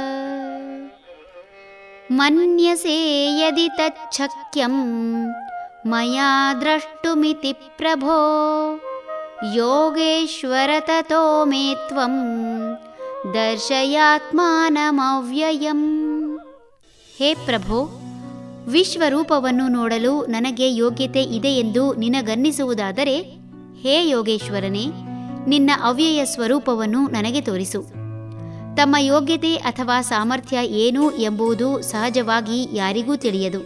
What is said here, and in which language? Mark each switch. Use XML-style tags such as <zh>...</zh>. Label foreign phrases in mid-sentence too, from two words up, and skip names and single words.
<sa>ಮನ್ಯಸೇ ಯದಿ ತಚ್ಛಕ್ಯಂ ಮಯಾ ದ್ರಷ್ಟುಮಿತಿ ಪ್ರಭೋ ಯೋಗೇಶ್ವರ ತತೋ ಮೇ ತ್ವಂ ದರ್ಶಯಾತ್ಮಾನಮವ್ಯಯಂ.</sa> <kn>ಹೇ ಪ್ರಭೋ, ವಿಶ್ವರೂಪವನ್ನು ನೋಡಲು ನನಗೆ ಯೋಗ್ಯತೆ ಇದೆ ಎಂದು ನಿನಗನ್ನಿಸುವುದಾದರೆ, ಹೇ ಯೋಗೇಶ್ವರನೇ, ನಿನ್ನ ಅವ್ಯಯ ಸ್ವರೂಪವನ್ನು ನನಗೆ ತೋರಿಸು. ತಮ್ಮ ಯೋಗ್ಯತೆ ಅಥವಾ ಸಾಮರ್ಥ್ಯ ಏನು ಎಂಬುದು ಸಹಜವಾಗಿ ಯಾರಿಗೂ ತಿಳಿಯದು.</kn>